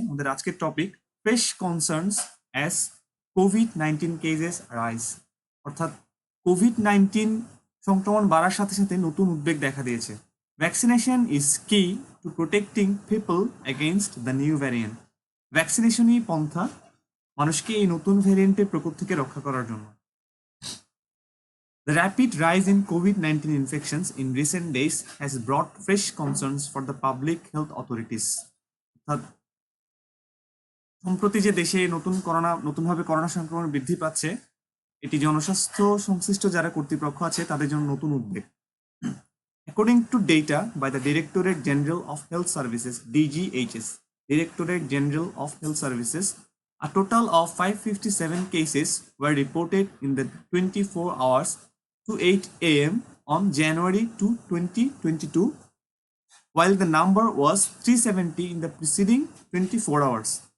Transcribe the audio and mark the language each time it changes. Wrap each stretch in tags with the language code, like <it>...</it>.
<bn>আমাদের আজকের topic</bn> <en>fresh concerns as কোভিড-19 cases rise,</en> <bn>অর্থাৎ কোভিড-19 সংক্রমণ বাড়ার সাথে সাথে নতুন উদ্বেগ দেখা দিয়েছে।</bn> <en>Vaccination is key to protecting people against the new variant.</en> <bn>ভ্যাকসিনেশনই পন্থা মানুষকে এই নতুন ভ্যারিয়েন্টের প্রকোপ থেকে রক্ষা করার জন্য।</bn> <en>The rapid rise in COVID-19 infections in recent days has brought fresh concerns for the public health authorities.</en> <bn>অর্থাৎ সম্প্রতি যে দেশে নতুনভাবে করোনা সংক্রমণ বৃদ্ধি পাচ্ছে, এটি জনস্বাস্থ্য সংশ্লিষ্ট যারা কর্তৃপক্ষ আছে তাদের জন্য নতুন উদ্বেগ।</bn> <en>According to data by the Directorate General of Health Services (DGHS), Directorate General of Health Services, a total of 557 cases were reported in the 24 hours to 8 a.m. on January 2, 2022, while the number was 370 in the preceding 24 hours.</en>